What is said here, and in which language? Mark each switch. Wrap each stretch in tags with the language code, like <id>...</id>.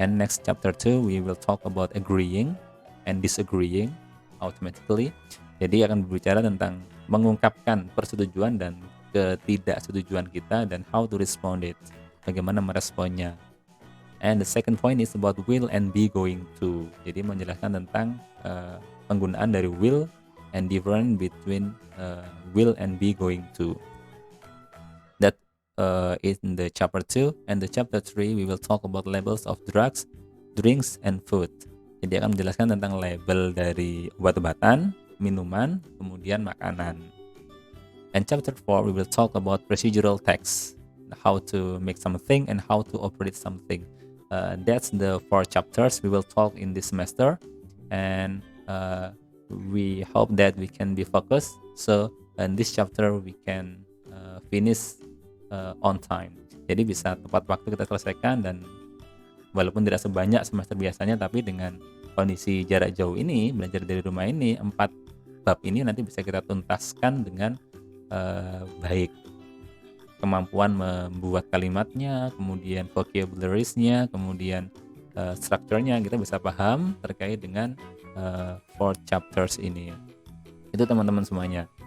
<en>And next chapter 2 we will talk about agreeing and disagreeing automatically.</en> <id>Jadi akan berbicara tentang mengungkapkan persetujuan dan ketidaksetujuan kita dan</id> <en>how to respond it,</en> <id>bagaimana meresponnya.</id> <en>And the second point is about will and be going to.</en> <id>Jadi menjelaskan tentang penggunaan dari</id> <en>will and difference between will and be going to. That in the chapter 2, and the chapter 3 we will talk about labels of drugs, drinks, and food.</en> <id>Jadi akan menjelaskan tentang label dari obat-obatan, minuman, kemudian makanan.</id> <en>And chapter 4 we will talk about procedural text, how to make something and how to operate something. That's the 4 chapters we will talk in this semester, and we hope that we can be focused. So in this chapter we can finish on time.</en> <id>Jadi bisa tepat waktu kita selesaikan, dan walaupun tidak sebanyak semester biasanya, tapi dengan kondisi jarak jauh ini, belajar dari rumah ini, 4 bab ini nanti bisa kita tuntaskan dengan baik. Kemampuan membuat kalimatnya, kemudian vocabularies-nya, kemudian strukturnya kita bisa paham terkait dengan 4 chapters ini. Itu teman-teman semuanya.</id>